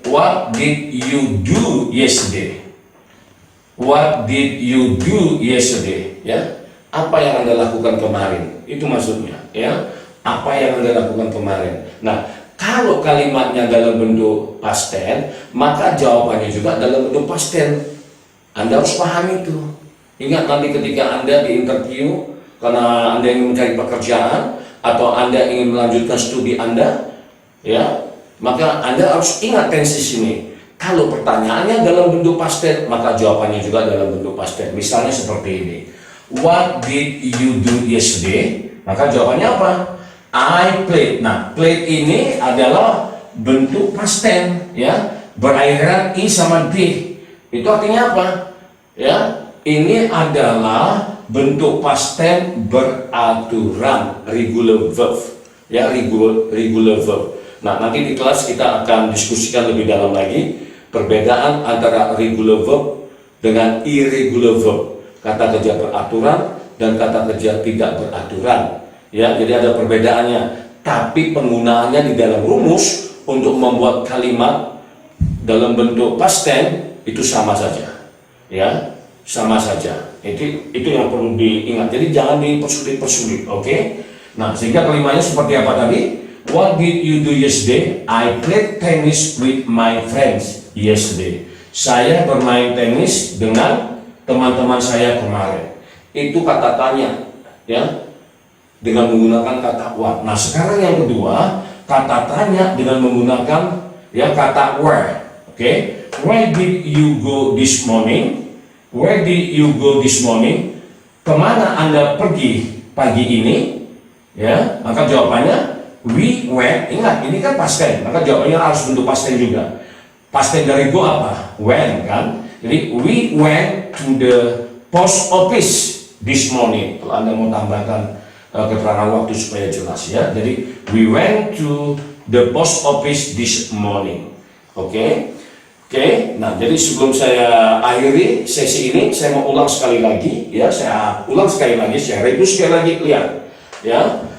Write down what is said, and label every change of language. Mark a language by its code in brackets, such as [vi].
[en] What did you do yesterday? What did you do yesterday? [id] Ya, apa yang Anda lakukan kemarin? Itu maksudnya, ya. Apa yang Anda lakukan kemarin? Nah, kalau kalimatnya dalam bentuk past tense, maka jawabannya juga dalam bentuk past tense. Anda harus paham itu. Ingat nanti ketika Anda di interview karena Anda ingin mencari pekerjaan atau Anda ingin melanjutkan studi Anda, ya, maka Anda harus ingat tenses ini. Kalau pertanyaannya dalam bentuk past tense, maka jawabannya juga dalam bentuk past tense. Misalnya seperti ini. [en] What did you do yesterday? [id] Maka jawabannya apa? [en] I played. [id] Nah, played ini adalah bentuk past tense, ya. Berakhiran i sama d. Itu artinya apa? Ya, ini adalah bentuk past tense beraturan, regular verb. Ya, regular verb. Nah, nanti di kelas kita akan diskusikan lebih dalam lagi perbedaan antara regular verb dengan irregular verb. Kata kerja beraturan dan kata kerja tidak beraturan. Ya, jadi ada perbedaannya. Tapi penggunaannya di dalam rumus untuk membuat kalimat dalam bentuk past tense itu sama saja. Ya, sama saja. Itu yang perlu diingat. Jadi jangan dipersulit-persulit, oke? Nah, sehingga kalimatnya seperti apa tadi? [en] What did you do yesterday? I played tennis with my friends yesterday. [id] Saya bermain tenis dengan teman-teman saya kemarin. Itu kata tanya, ya, dengan menggunakan kata what. Nah, sekarang yang kedua, kata tanya dengan menggunakan, ya, kata where. Oke? [en] Where did you go this morning? Where did you go this morning? [id] Kemana Anda pergi pagi ini? Ya, maka jawabannya [en] we went. [id] Ingat, ini kan past tense, maka jawabannya harus bentuk past tense juga. Past tense dari go apa? Went, kan? [en] Jadi we went to the post office this morning. [id] Kalau Anda mau tambahkan keterangan waktu supaya jelas, ya. [en] Jadi we went to the post office this morning. [id] Oke? Oke, nah jadi sebelum saya akhiri sesi ini, saya mau ulang sekali lagi, ya, saya ulang sekali lagi, saya review sekali lagi, lihat, ya.